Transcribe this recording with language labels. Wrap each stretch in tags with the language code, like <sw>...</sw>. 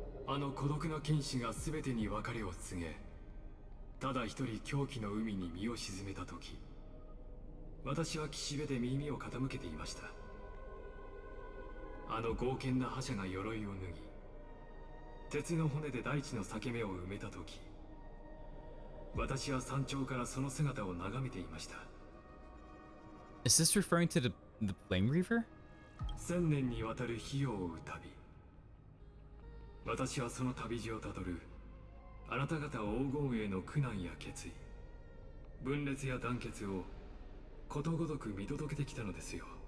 <ja>あの孤独な剣士が全てに別れを告げ、ただ一人狂気の海に身を沈めた時、私は岸辺で耳を傾けていました。あの剛健な覇者が鎧を脱ぎ、鉄の骨で大地の裂け目を埋めた時、私は山頂からその姿を眺めていました。</ja> <en>Is this referring to the Flame Reaver?</en> <ja>1000年にわたる火を追う旅。私はその旅路をたどるあなた方黄金への苦難や決意、分裂や団結をことごとく見届けてきたのですよ。</ja>